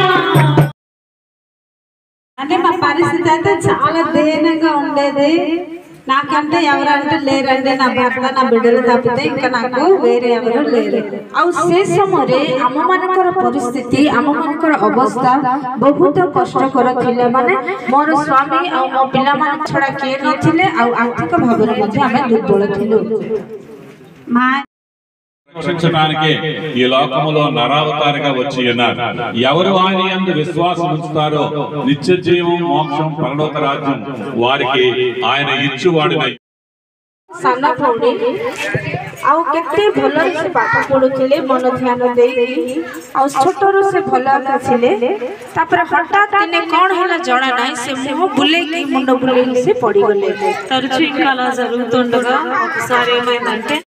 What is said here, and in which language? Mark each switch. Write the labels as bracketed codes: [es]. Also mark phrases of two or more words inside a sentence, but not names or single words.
[te] అంటే మా పరిస్థితి అయితే చాలా దీనంగా ఉండేది. నాకంటే ఎవరంటే లేరండి, నా భర్త నా బిడ్డలు తప్పితే ఇంకా నాకు వేరే ఎవరు లేరు। [or] ଆଉ ସେ ସମୟରେ ଆମମାନଙ୍କର ପରିସ୍ଥିତି ଆମମାନଙ୍କର ଅବସ୍ଥା ବହୁତ କଷ୍ଟକର ଥିଲା। ମାନେ ମୋର ସ୍ୱାମୀ ଆଉ ମୋ ପିଲାମାନଙ୍କ ଛଡ଼ା କିଏ ନଥିଲେ, ଆଉ ଆର୍ଥିକ ଭାବରେ ମଧ୍ୟ ଆମେ ଦୁର୍ବଳ ଥିଲୁ। ମା [te] రక్షించడానికి ఈ లోకములో నరావతారిగా వచ్చి ఉన్నారు। ఎవరు ఆయన యందు విశ్వాసం ఉంచుతారో నిత్య జీవం, మోక్షం, పరలోక రాజ్యం వారికి ఆయన ఇచ్చువాడినై। [or] ସାନ ଭଉଣୀ ଆଉ କେତେ ଭଲରେ ସେ ପାଠ ପଢୁଥିଲେ, ମନ ଧ୍ୟାନ ଦେଇକି, ଆଉ ଛୋଟରୁ ସେ ଭଲ ଥିଲେ। ତାପରେ ହଠାତ୍ ଦିନେ କ'ଣ ହେଲା ଜଣା ନାହିଁ, ସେ ମୁହଁ ବୁଲେଇକି ମୁଣ୍ଡ ବୁଲେଇକି ସେ పడిగଲେ। [te] తరచు ఇంకా అలా జరుగుతుండగా ఒకసారి ఏమైందంటే